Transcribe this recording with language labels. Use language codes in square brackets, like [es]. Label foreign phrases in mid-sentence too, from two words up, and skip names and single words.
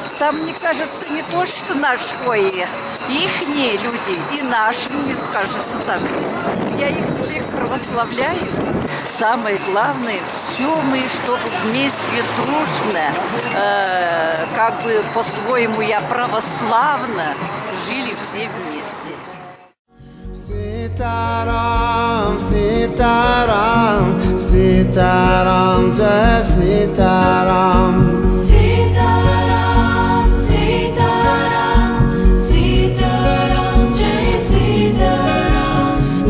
[ru] Там, мне кажется, не то, что наши, ихние люди и наши, мне кажется, так есть. Я их всех православляю. Самое главное, все мы, чтобы вместе дружно, как бы по-своему я православно, жили все вместе. [hi] सीता राम, सीता राम, सीता राम, जय सीता राम. सीता राम, सीता राम, सीता राम, जय सीता राम.